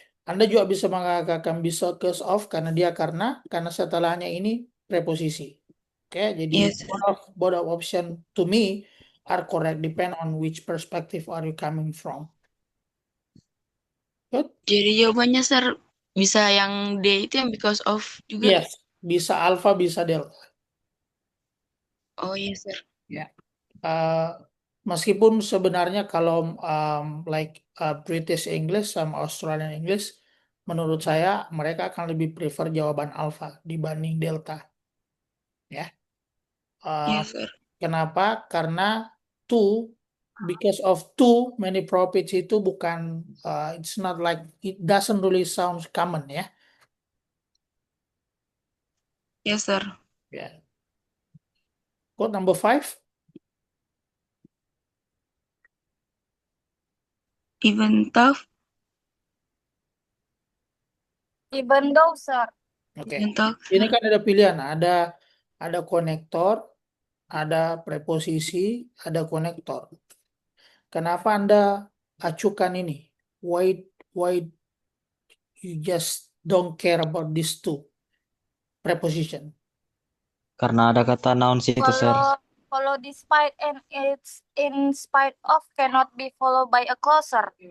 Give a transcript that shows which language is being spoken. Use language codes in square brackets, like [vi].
[id] Anda juga bisa mengatakan [en] because of [id] karena dia karena setelahnya ini preposisi. Oke, jadi [en] Yes, sir. both of option to me are correct, depend on which perspective are you coming from. Good? [id] Jadi jawabannya, sir, bisa yang D itu yang [en] because of [id] juga. Yes, bisa alpha, bisa delta. [en] Oh, yes, sir. [id] Ya. Meskipun sebenarnya kalau like British English sama Australian English, menurut saya mereka akan lebih prefer jawaban alpha dibanding delta. Ya. [en] Yes, sir. [id] Kenapa? [en] Karena two, because of two many profits [id] itu bukan, [en] it's not like, it doesn't really sound common ya. Yes, sir. Ya. Code number 5. Even tough, Even though, sir. [id] Oke. [en] even tough. [id] Ini kan ada pilihan, ada konektor, ada preposisi, ada konektor. Kenapa Anda acukan ini? [en] Why you just don't care about these two preposition? [id] Karena ada kata noun situ, sir. [en] Kalau despite and it's in spite of cannot be followed by a closer.